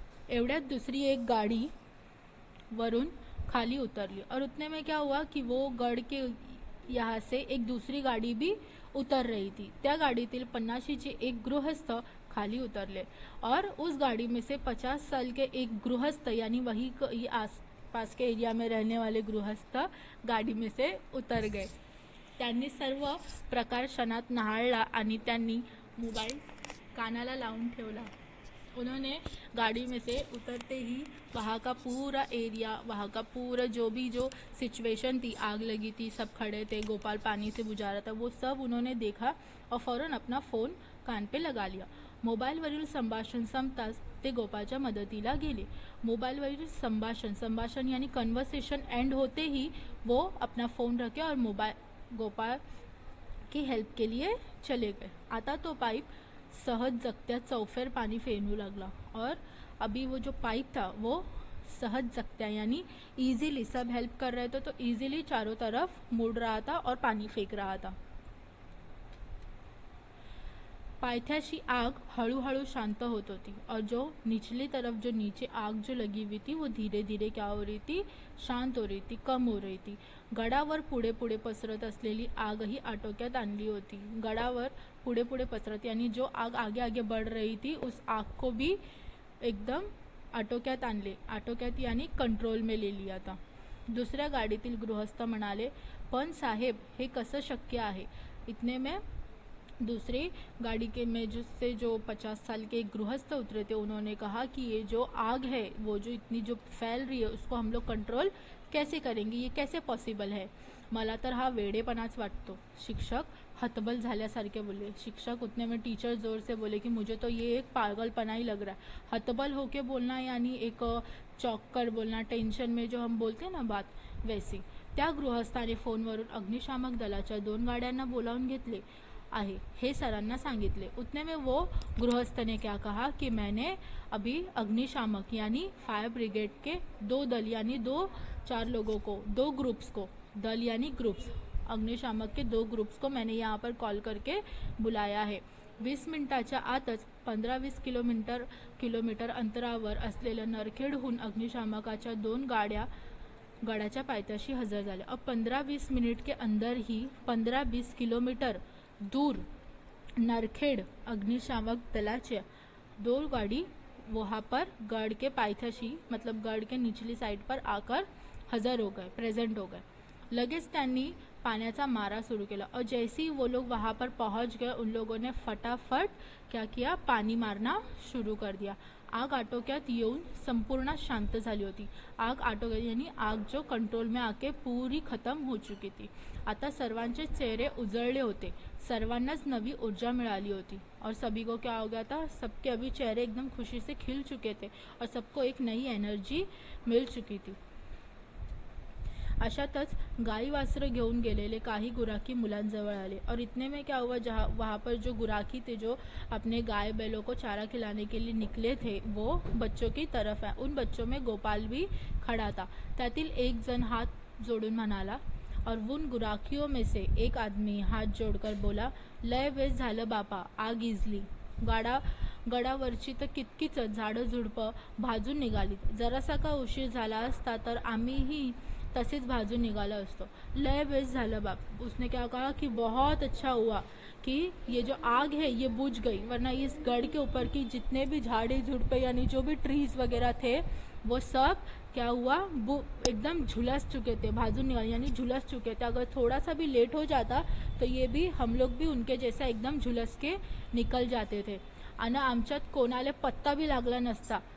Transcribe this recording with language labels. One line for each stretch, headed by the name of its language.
Marathi: एवढ्यात दूसरी एक गाड़ी वरुण खाली उतरली
Hindi: और उतने में क्या हुआ कि वो गढ़ के यहाँ से एक दूसरी गाड़ी भी उतर रही थी।
Marathi: त्या गाडीतील 50चे एक गृहस्थ खाली उतरले
Hindi: और उस गाड़ी में से 50 साल के एक गृहस्थ यानी वही आसपास के एरिया में रहने वाले गृहस्थ गाड़ी में से उतर गए।
Marathi: त्यांनी सर्व प्रकार क्षणात न्हाळला आणि त्यांनी मोबाइल कानाला लावून ठेवला।
Hindi: उन्होंने गाड़ी में से उतरते ही वहाँ का पूरा एरिया, वहाँ का पूरा जो सिचुएशन थी, आग लगी थी, सब खड़े थे, गोपाल पानी से बुझा रहा था, वो सब उन्होंने देखा और फ़ौरन अपना फ़ोन कान पे लगा लिया।
Marathi: मोबाईलवरील संभाषण संपताच ते गोपाळच्या मदतीला गेले।
Hindi: मोबाईलवरील संभाषण यानी कन्वर्सेशन एंड होते ही वो अपना फ़ोन रखे और गोपाल की हेल्प के लिए चले गए।
Marathi: आता तो पाइप सहज जगत्या चौफेर पानी फेंकू लगला
Hindi: और अभी वो जो पाइप था वो सहज जगत्या यानी इजीली, सब हेल्प कर रहे थे तो इजीली चारों तरफ मुड़ रहा था और पानी फेंक रहा था।
Marathi: पायथ्याशी आग हळूहळू शांत होत होती
Hindi: और जो निचली तरफ जो नीचे आग जो लगी हुई थी वो धीरे धीरे क्या हो रही थी, शांत हो रही थी, कम हो रही थी।
Marathi: गडावर पुढे पुढे पसरत असलेली आगही आटोक्यात आणली होती। गडावर पुढे पुढे पसरत
Hindi: यानी जो आग आगे आगे बढ़ रही थी उस आग को भी एकदम आटोक्यात आणले, आटोक्यात यानी कंट्रोल में ले लिया था।
Marathi: दुसऱ्या गाडीतील गृहस्थ म्हणाले, पण साहेब हे कसं शक्य आहे?
Hindi: इतने में दूसरी गाड़ी के में जिससे जो 50 साल के गृहस्थ उतरे थे उन्होंने कहा कि ये जो आग है वो जो इतनी जो फैल रही है उसको हम लोग कंट्रोल कैसे करेंगे, ये कैसे पॉसिबल है?
Marathi: मला तर हा वेडेपणाच वाटतो। शिक्षक हतबल झाल्यासारखे बोले।
Hindi: शिक्षक उतने में टीचर जोर से बोले कि मुझे तो ये एक पागलपना ही लग रहा है। हतबल होके बोलना यानी एक चौंक कर बोलना, टेंशन में जो हम बोलते हैं ना बात, वैसी।
Marathi: त्या गृहस्थाने फोनवरून अग्निशामक दलाच्या 2 गाड्यांना बोलावून घेतले आहे हे सरांना सांगितले।
Hindi: उतने में वो गृहस्थ ने क्या कहा कि मैंने अभी अग्निशामक यानी फायर ब्रिगेड के 2 दल यानी 2-4 लोगों को, 2 ग्रुप्स को, दल यानी ग्रुप्स, अग्निशामक के 2 ग्रुप्स को मैंने यहाँ पर कॉल करके बुलाया है।
Marathi: 20 मिनिटाच्या आतच 15-20 किलोमीटर अंतरावर असलेल्या नरखेडहून अग्निशामकाच्या 2 गाड्या गडाच्या पायथ्याशी हजर झाल्या।
Hindi: अब 15-20 मिनट के अंदर ही 15-20 किलोमीटर दूर नरखेड़ अग्निशामक दलाच्या 2 गाड़ी वहाँ पर गढ़ के पायथ्याशी मतलब गढ़ के निचली साइड पर आकर हजर हो गए, प्रेजेंट हो गए।
Marathi: लगेच त्यांनी पाण्याचा मारा शुरू केला
Hindi: और जैसे ही वो लोग वहाँ पर पहुँच गए, उन लोगों ने फटाफट क्या किया, पाणी मारना शुरू कर दिया।
Marathi: आग आटोक्यात येऊन संपूर्ण शांत झाली होती।
Hindi: आग आटोक्यात यानी आग जो कंट्रोल में आके पूरी खत्म हो चुकी थी।
Marathi: आता सर्वांचे चेहरे उजळले होते, सर्वांनाच नवी ऊर्जा मिळाली होती
Hindi: और सभी को क्या हो गया था, सबके अभी चेहरे एकदम खुशी से खिल चुके थे और सबको एक नई एनर्जी मिल चुकी थी।
Marathi: अशातच गाई वासरे घेऊन गेलेले काही गुराखी मुलांजवळ आले
Hindi: और इतने में क्या हुआ, जहाँ वहाँ पर जो गुराखी थे जो अपने गाय बैलों को चारा खिलाने के लिए निकले थे, वो बच्चों की तरफ है। उन बच्चों में गोपाल भी खड़ा था।
Marathi: त्यातील एक जण हात जोडून म्हणाला
Hindi: और उन गुराखियों में से एक आदमी हात जोडकर बोला,
Marathi: लय वेळ झालं बापा, आग इजली। गडावरची तर कितकीच झाडं झुडपं भाजून निघालीत। जरासा का उशीर झाला असता तर आम्हीही तसेच भाजून निघाला असतो। लय बेस झालं बाप।
Hindi: उसने क्या कहा कि बहुत अच्छा हुआ कि ये जो आग है ये बुझ गई, वरना इस गढ़ के ऊपर की जितने भी झाड़ी झुड़पे यानी जो भी ट्रीज वगैरह थे वो सब क्या हुआ, वो एकदम झुलस चुके थे, भाजून निकाल यानी झुलस चुके थे। अगर थोड़ा सा भी लेट हो जाता तो ये भी हम लोग भी उनके जैसा एकदम झुलस के निकल जाते थे
Marathi: आणि आमच्यात कोणाला पत्ता भी लागला नसता।